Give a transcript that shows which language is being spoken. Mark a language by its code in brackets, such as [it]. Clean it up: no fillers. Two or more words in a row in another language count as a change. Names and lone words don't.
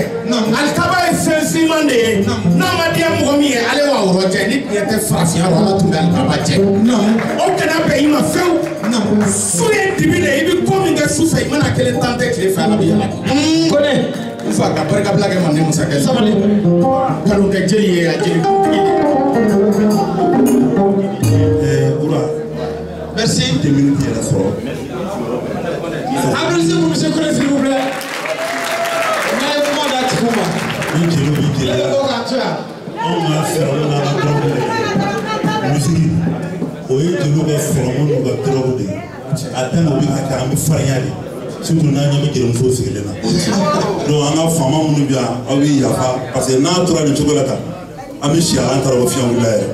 [bm] Alikaba ye fɛn finman de ye. N'a ma diya mɔgɔ min ye ale b'a wɔrɔ jɛ ni tiɲɛ tɛ farafinya rɔ Ala tun bɛ alikaba jɛ. O kana bɛn i ma fewu. Su ye dibi de i bɛ ko min kɛ su fɛ i mana kelen tan tɛ tile fɛ Ala bɛ yɛlɛ. Kone. N fa ka barikabila kɛ manden masakɛ. Sabali. Kanu kɛ jeli ye a jeli kuntigi de. Oura. Merci. 2 minutes yɛrɛ sɔrɔ. [fr] Applaudissez pour Monsieur Kone s'il vous plaît. Mais comment [bm] d'Atikouma? Ni jeliw bɛ jeliya. Anw ka fɛɛrɛw n'an ka dɔrɔgu de. Misiri o ye jeliw ka fɔlɔmɔ n'u ka dɔrɔgu de ye. A tɛ n'o bɛ ka kɛ an bɛ farinya de. Surtout n'an ɲɛ bɛ jelimusow sigilen na. Donc an ka faama minnu bɛ yan aw bɛ yafa [fr] parce que [bm] n'a tora nin cogo la tan an bɛ si an taara o fiɲɛ wulila yɛrɛ.